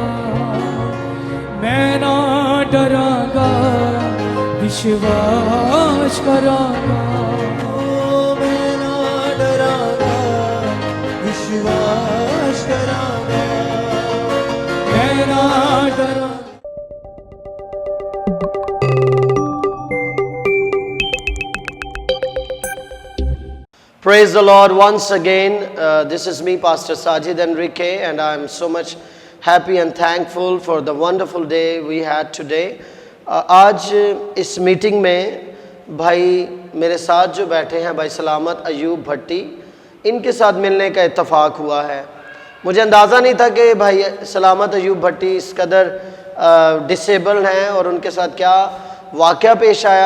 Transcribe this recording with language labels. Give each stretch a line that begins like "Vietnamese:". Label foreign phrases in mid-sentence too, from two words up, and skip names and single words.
Punjabi: ਮੈਂ ਨਾ ਡਰਾਂਗਾ, ਵਿਸ਼ਵਾਸ ਕਰਾਂਗਾ। ਮੈਂ ਨਾ ਡਰਾਂਗਾ, ਵਿਸ਼ਵਾਸ ਕਰਾਂਗਾ। ਮੈਂ ਨਾ ਡਰਾਂਗਾ।
English: Praise the Lord once again. This is me, Pastor Sajid Enrique, and I'm so much happy and thankful for the wonderful day we had today.
Hindi: आज इस मीटिंग में भाई मेरे साथ जो बैठे हैं भाई सलामत अयूब भट्टी, इनके साथ मिलने का इत्तफाक हुआ है। मुझे अंदाज़ा नहीं था कि भाई सलामत अयूब भट्टी इस कदर डिसेबल्ड हैं और उनके साथ क्या वाक़या पेश आया।